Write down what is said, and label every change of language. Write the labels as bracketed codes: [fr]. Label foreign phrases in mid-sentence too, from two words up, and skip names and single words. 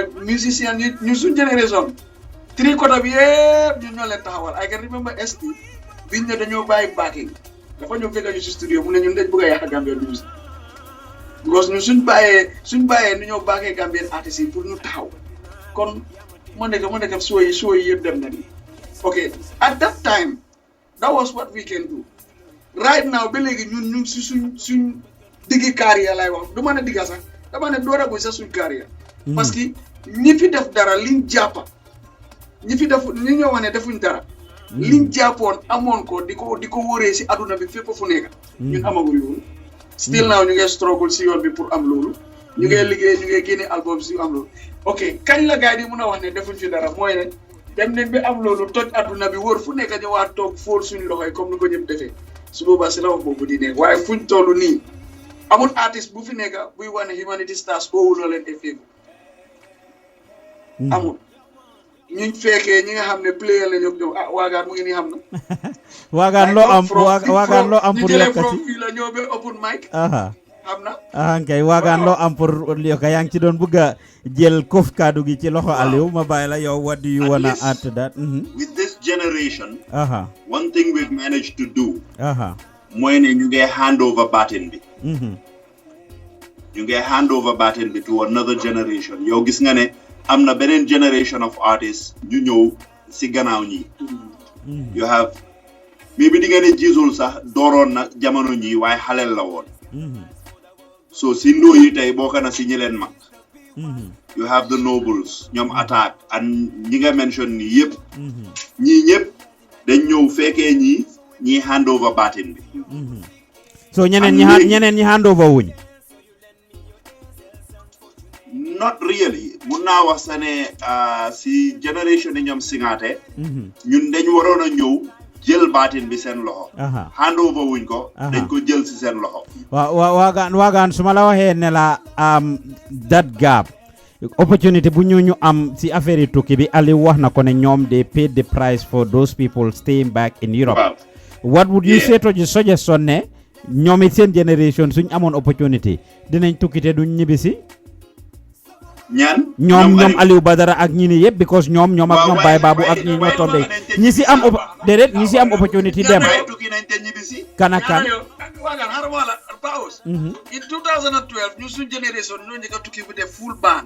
[wo] musicien ñu suñ génération tricota bi yëpp ñun ñoo leen taxawal [en] I can remember [wo] ST biñ ne dañoo bàyyi backing dafa ñëw fekk ñu si studio mu ne ñun dañ bëgg a yàq Gambian musique because ñun suñ bàyyee nu ñoo backee Gambian artistes yi pour ñu taxaw kon moo nekk show yi yëpp dem na ni [en] ok at that time that was what we can do right now [wo] ba léegi ñun ñu si suñ diggi carrière lay wax du ma ne digga sax dama ne door a guy sax suñ carrière parce que ñi fi def dara liñ jàppa ñi ñoo wax ne defuñ dara liñ jàppoon amoon ko di ko wóoree si aduna bi fépp fu nekk ñun amagul loolu [en] still now [wo] ñu ngi struggle si yoon bi pour am loolu ñu ngi liggéey ñu ngi génne album si am loolu ok kañ la gars yi di mun a wax ne defuñ fi dara mooy ne dem nañ bi am loolu toj aduna bi wóor fu nekk ñu waa toog fóor suñ loxoy comme ni ko ñëpp defee su boobaa si la wax boobu di nekk waaye fuñ toll nii amul artiste bu fi nekk buy wane Humanity Stars oowuloo leen effet amul ñuñ fekkee ñi nga xam ne player la ñoom waagaan mu ngi nii xam na waagaan loo am pour yokkati from fii la ñëw ba [en] open mic [wo] kay waagaan loo am pour li ka yaa ngi ci doon bëgg a jël kof kaddu gi ci loxo Aliou ma bàyyi la yow [en] what do you wanna add to that with this generation one thing we've managed to do [wo] mooy ne ñu ngi [en] hand over baton [wo] bi ñu ngi [en] hand over baton [wo] bi [en] to another generation [wo] yow gis nga ne am na beneen [en] generation of artists [wo] ñu ñëw si gannaaw ñi [en] you have maybe [wo] di nga ne jiisul sax dooroon na jamono ñi waaye xaleel la woon so si ndoo yi tey bokk na si ñi leen mag [en] you have the nobles [wo] ñoom attack and ñi nga mention ni yëpp ñii ñëpp dañ ñëw fekkee ñi [en] hand over [wo] batin bi so ñeneen ñi [en] hand over [wo] wuñ [en] not really [wo] mun naa wax sa ne si generation yi ñoom singaate ñun dañ waroon a ñëw jël baatin bi seen loxo [en] hand over [wo] wuñ ko dañ ko jël si seen loxo waagaan su ma la waxee ne la [en] that gap opportunity [wo] bu ñu am si affaire yi tukki bi Aliou wax na ko ne ñoom [en] they paid the price for those people staying back in Europe what would you say to the suggestion [wo] ne ñoom it seen generation suñ amoon opportunity dinañ tukki te duñ ñibbisi ñoom Aliou Badara ak ñi ni yëpp because ñoom ak ñoom Baye Babou ak ñi ñoo tombé ñi si am opportunity dem kan in 2012 ñu suñ génération ñoo njëkk a tukki bu def [en] full band